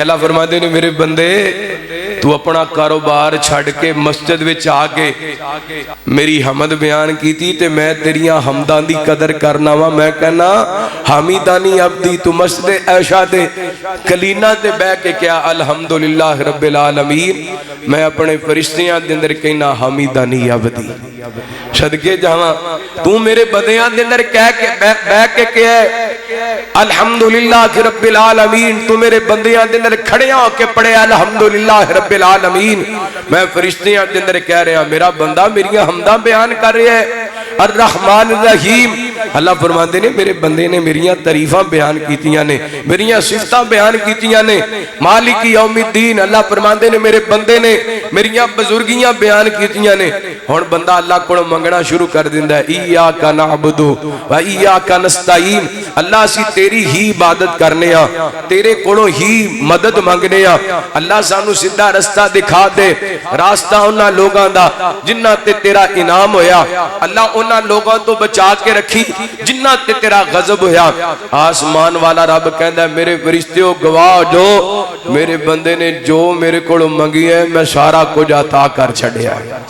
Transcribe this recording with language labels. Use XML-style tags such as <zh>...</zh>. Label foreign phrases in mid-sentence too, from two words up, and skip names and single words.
<pa>اللہ فرماتے نے میرے بندے تو اپنا کاروبار چھڈ کے مسجد وچ آکے میری حمد بیان کی تے میں تیریاں حمداں دی قدر کرنا وا. میں کہنا</pa> <ar>حمدني عبدي.</ar> <pa>تو مسجد ایشا دے کلینا تے بہہ کے کیا</pa> <ar>الحمد لله رب العالمين.</ar> <pa>میں اپنے فرشتیاں دے اندر کہنا</pa> <ar>حمدني عبدي.</ar> <pa>صدقے جاواں تو میرے بندیاں دے اندر کہہ کے بہہ کے کہہ</pa> <ar>الحمد لله رب العالمين.</ar> <pa>تو میرے بندیاں دے اندر کھڑے ہوکے پڑھے</pa> <ar>الحمد لله رب العالمين.</ar> <pa>میں فرشتیاں دے اندر کہہ رہا میرا بندہ میریاں حمداں بیان کر رہا ہے.</pa> <ar>الرحمن رحيم.</ar> <pa>اللہ فرماتے نے میرے بندے نے میریاں تعریفاں بیان کیتیاں نے میریاں صفتاں بیان کیتیاں نے.</pa> <ar>مالك يوم الدين.</ar> <pa>اللہ فرماتے نے میرے بندے نے میریاں بزرگیاں بیان کیتیاں نے. ہن بندہ اللہ کولوں منگنا شروع کر دیندا ہے</pa> <ar>إياك نعبد وإياك نستعين.</ar> <pa>اللہ اسیں تیری ہی عبادت کرنے آں تیرے کولوں ہی مدد منگنے آں. اللہ سانوں سیدھا رستہ دکھا دے رستہ اوہناں لوکاں دا جنہاں تے تیرا انعام ہویا. اللہ اوہناں لوکاں تو بچا کے رکھی جنہاں تے تیرا غضب ہویا. آسمان والا رب کہندا میرے فرشتیو گواہ جو میرے بندے نے جو میرے کولوں منگی ہے میں سارا کجھ عطا کر چھڈیا.</pa>